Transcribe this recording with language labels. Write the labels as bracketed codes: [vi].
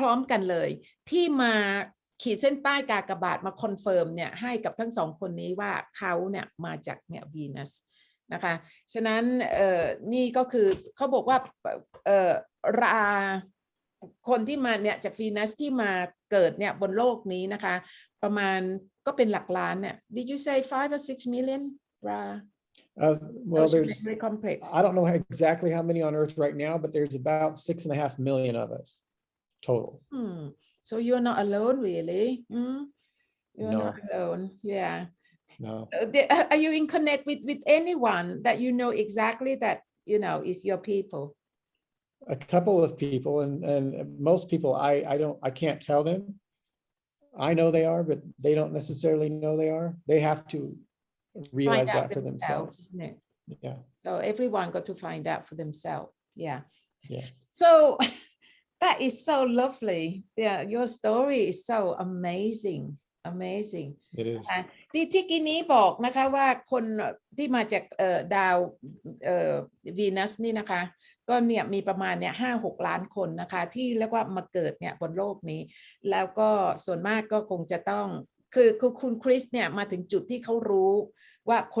[th] กันเลยที่มาขีดเส้นใต้กากบาทมาคอนเฟิร์มเนี่ยให้กับทั้ง2 คนนี้ว่าเขาเนี่ยมาจากเนี่ยวีนัสนะคะฉะนั้นนี่ก็คือเขาบอกว่าราคนที่มาเนี่ยจากวีนัสที่มาเกิดเนี่ยบนโลกนี้นะคะประมาณก็เป็นหลักล้านเนี่ย [en] Did you say 5 or 6 million Ra? Well, I don't know exactly how many on Earth right now, but there's about 6.5 million of us total. So you're not alone, really. You're No. not alone. Yeah. No. Are you in connect with anyone that you know exactly that is your people? A couple of people, and most people I can't tell them. I know they are, but they don't necessarily know they are. They have to realize that for themselves. Isn't it? Yeah. So everyone got to find out for themselves. Yeah. Yeah. So that is so lovely. Yeah, your story is so amazing. It is. [th] ที่กี้นี้บอกนะคะว่าคนที่มาจากดาววีนัสนี่นะคะก็เนี่ยมีประมาณเนี่ย5-6 ล้านคนนะคะที่เรียกว่ามาเกิดเนี่ยบนโลกนี้แล้วก็ส่วนมากก็คงจะต้องคือคุณคริสเนี่ยมาถึงจุดที่เขารู้ว่า